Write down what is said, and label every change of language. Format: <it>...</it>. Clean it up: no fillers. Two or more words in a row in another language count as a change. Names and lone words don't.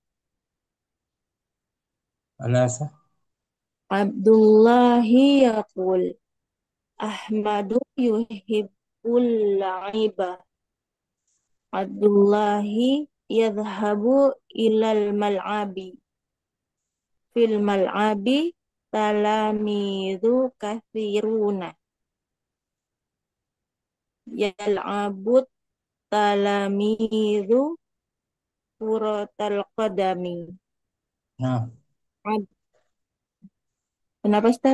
<ar>ثلاثة عبد الله يقول أحمد يحب اللعب. عبد الله يذهب إلى الملعب. في الملعب تلاميذ كثيرون. يلعب التلاميذ كرة القدم. نعم</ar> <ms>Ab- Kenapa Ustaz?</ms>